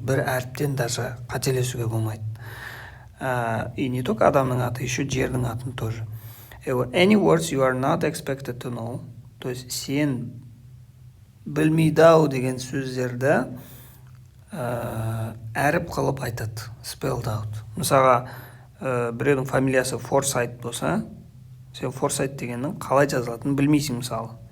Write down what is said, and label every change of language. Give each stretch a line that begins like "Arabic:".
Kazakh: Бір әріптен даже қателесуге болмайды.
Russian: И не только
Kazakh: адамның аты, еще жердің атын тоже.
English: Any words you are not expected to know,
Kazakh: то есть сен білмейді-ау деген сөздерді әріп қылып айтады,
English: spelled out.
Kazakh: Мысалға, біреудің фамилиясы Форсайт болса, сен Форсайт дегеннің қалай жазылатынын білмейсің мысалы.